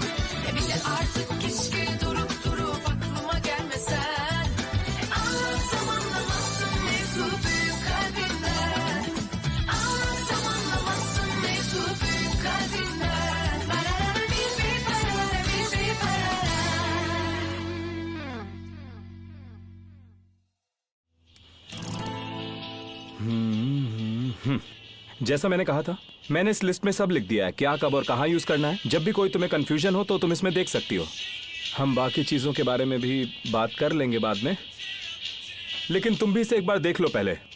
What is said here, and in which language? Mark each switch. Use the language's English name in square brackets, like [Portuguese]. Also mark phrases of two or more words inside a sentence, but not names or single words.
[Turkish] Bir de artık keşke durup durup aklıma gelmesen. Anlatsam anlamazsın mevzu büyük kalbinden. Anlatsam anlamazsın mevzu büyük kalbinden. Barara bir barara bir barara. [Urdu] جیسا میں نے کہا تھا، میں نے اس لسٹ میں سب لکھ دیا ہے، کیا کب اور کہاں یوز کرنا ہے. جب بھی کوئی تمہیں کنفیوژن ہو تو تم اس میں دیکھ سکتی ہو۔ ہم باقی چیزوں کے بارے میں بھی بات کر لیں گے بعد میں، لیکن تم بھی اسے ایک بار دیکھ لو پہلے.